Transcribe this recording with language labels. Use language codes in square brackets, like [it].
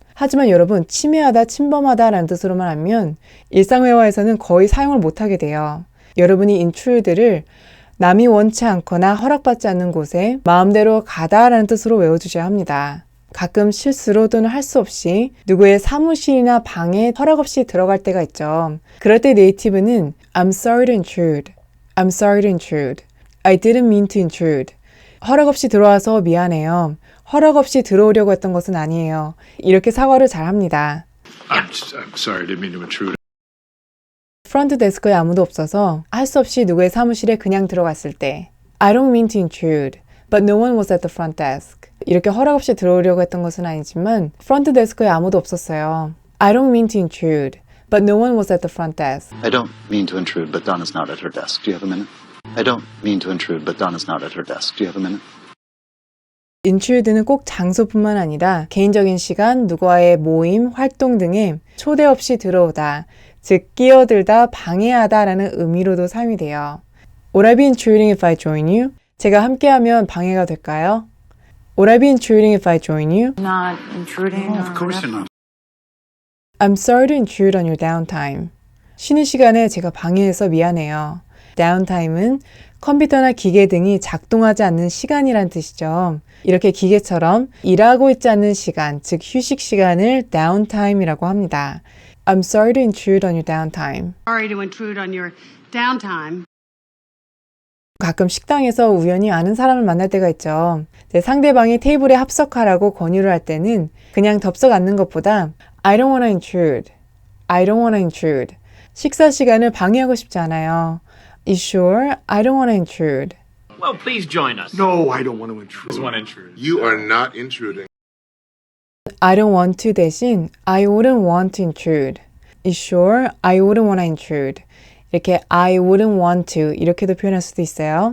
[ko] 하지만 여러분, 침해하다, 침범하다 라는 뜻으로만 하면 일상회화에서는 거의 사용을 못하게 돼요. 여러분이 intrude를 남이 원치 않거나 허락받지 않는 곳에 마음대로 가다라는 뜻으로 외워주셔야 합니다. 가끔 실수로 또는 할 수 없이 누구의 사무실이나 방에 허락 없이 들어갈 때가 있죠. 그럴 때 네이티브는 [en] I'm sorry to intrude. I'm sorry to intrude. I didn't mean to intrude. [ko] 허락 없이 들어와서 미안해요. 허락 없이 들어오려고 했던 것은 아니에요. 이렇게 사과를 잘 합니다. [en] I'm sorry, I didn't mean to intrude. [ko] 프런트 데스크에 아무도 없어서 할 수 없이 누구의 사무실에 그냥 들어갔을 때 [en] I don't mean to intrude, but no one was at the front desk. [ko] 이렇게 허락 없이 들어오려고 했던 것은 아니지만 프런트 데스크에 아무도 없었어요. [en] I don't mean to intrude, but no one was at the front desk. I don't mean to intrude, but Donna's not at her desk. Do you have a minute? I don't mean to intrude, but Donna's not at her desk. Do you have a minute? [ko] intrude는 꼭 장소뿐만 아니라 개인적인 시간, 누구와의 모임, 활동 등에 초대 없이 들어오다, 즉 끼어들다, 방해하다 라는 의미로도 사용이 돼요. [en] Would I be intruding if I join you? [ko] 제가 함께하면 방해가 될까요? [en] Would I be intruding if I join you? Not intruding. Of course you're not. I'm sorry to intrude on your downtime. [ko] 쉬는 시간에 제가 방해해서 미안해요. downtime은 컴퓨터나 기계 등이 작동하지 않는 시간이란 뜻이죠. 이렇게 기계처럼 일하고 있지 않는 시간, 즉 휴식 시간을 downtime이라고 합니다. [en] I'm sorry to intrude on your downtime. Sorry to intrude on your downtime. [ko] 가끔 식당에서 우연히 아는 사람을 만날 때가 있죠. 상대방이 테이블에 합석하라고 권유를 할 때는 그냥 덥석 앉는 것보다 [en] I don't wanna intrude. I don't wanna intrude. [ko] 식사 시간을 방해하고 싶지 않아요. [en] You sure? I don't wanna intrude. Well, please join us. No, I don't want to intrude. Just want to intrude. You are not intruding. I don't want to [ko] 대신 [en] I wouldn't want to intrude. You sure? I wouldn't want to intrude. [ko] 이렇게 [en] I wouldn't want to [ko] 이렇게도 표현할 수도 있어요.